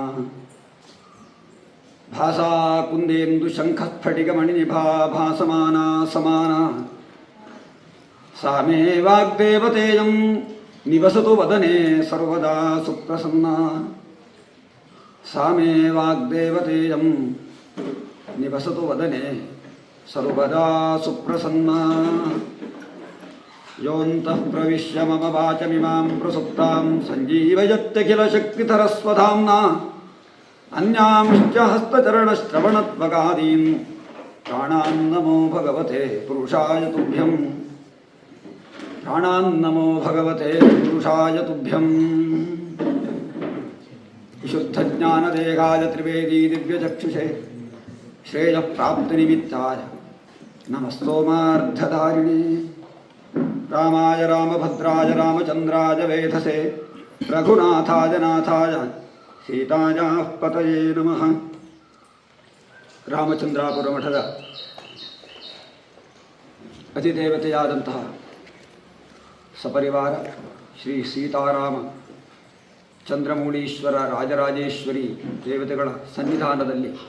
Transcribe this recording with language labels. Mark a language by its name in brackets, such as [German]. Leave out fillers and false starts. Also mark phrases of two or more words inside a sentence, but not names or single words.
[Sanskrit] ಭಾಸಾ ಕುಂದೇಂದು ಶಂಖಸ್ಫಟಿಕಮಣಿನಿಭಾ ಭಾಸಮಾನಾ ಸಮಾನಾ ಸಾ ಮೇ ವಾಗ್ದೇವತೇಯಂ ನಿವಸತು ವದನೆ ಸರ್ವದಾ ಸುಪ್ರಸನ್ನಾ. ಸಾ ಮೇ ವಾಗ್ದೇವತೇಯಂ ನಿವಸತು ವದನೆ ಸರ್ವದಾ ಸುಪ್ರಸನ್ನಾ. ಯೋऽन्तಃ ಪ್ರವಿಶ್ಯ ಮಮ ವಾಚಮಿಮಾಂ ಪ್ರಸುಪ್ತಾಂ ಸಂಜೀವಯತ್ಯಖಿಲಶಕ್ತಿಧರಸ್ವಧಾಮ್ನಾ ಅನ್ಯಾಂಶ್ಚ ಹಸ್ತಚರಣಶ್ರವಣತ್ವಗಾದೀನ್ ಪ್ರಾಣಾನ್ ನಮೋ ಭಗವತೆ ಪುರುಷಾಯ ತುಭ್ಯಂ. ಪ್ರಾಣಾನ್ ನಮೋ ಭಗವತೆ ಪುರುಷಾಯ ತುಭ್ಯಂ. ವಿಶುದ್ಧಜ್ಞಾನದೇಹಾಯ ತ್ರಿವೇದಿ ದಿವ್ಯಚಕ್ಷುಷೇ ಶ್ರೇಯಃಪ್ರಾಪ್ತಿನಿಮಿತ್ತಾಯ ನಮಸ್ತೋಮಾರ್ಧಧಾರಿಣೇ. ರಾಮಾಯ ರಾಮಭದ್ರಾಯ ರಾಮಚಂದ್ರಾಯ ವೇಧಸೇ ರಘುನಾಥಾಯ ನಾಥಾಯ ಸೀತಾಯಾಃ ಪತಯೇ ನಮಃ. [Kannada] ರಾಮಚಂದ್ರಾಪುರ ಮಠದ ಅಧಿದೇವತೆಯಾದಂತಹ ಸಪರಿವಾರ ಶ್ರೀ ಸೀತಾರಾಮ ಚಂದ್ರಮೌಳೀಶ್ವರ ರಾಜರಾಜೇಶ್ವರಿ ದೇವತೆಗಳ ಸನ್ನಿಧಾನದಲ್ಲಿ